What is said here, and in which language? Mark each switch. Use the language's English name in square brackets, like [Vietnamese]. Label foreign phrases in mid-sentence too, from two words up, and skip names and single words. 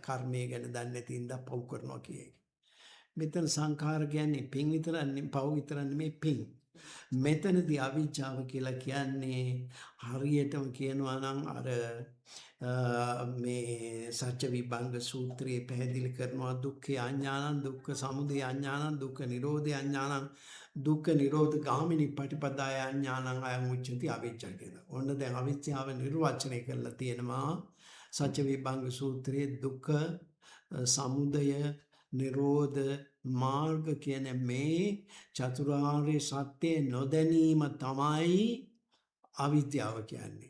[Sinhala] කර්මය ගැන දන්නේ නැති ඉඳලා පව් කරනවා කියයි. මෙතන සංඛාර කියන්නේ පින් විතරක් පව් විතරක් නෙමෙයි පින්. මෙතනදී අවිජ්ජාව කියලා කියන්නේ හරියටම කියනවා නම් අර මේ සත්‍ය විභංග සූත්‍රයේ පැහැදිලි කරනවා [Pali] දුක්ඛ අඥානං දුක්ඛ සමුදය අඥානං දුක්ඛ නිරෝධය අඥානං දුක්ඛ නිරෝධ ගාමිනී පටිපදාය අඥානං අයං උච්චති අවිජ්ජා [Sinhala] කියලා. ඔන්න දැන් අවිජ්ජාව නිර්වචනය කරලා තියෙනවා සත්‍ය විභංග සූත්‍රයේ දුක්ඛ සමුදය නිරෝධ මාර්ග කියන මේ චතුරාර්ය සත්‍ය නොදැනීම තමයි අවිද්‍යාව කියන්නේ.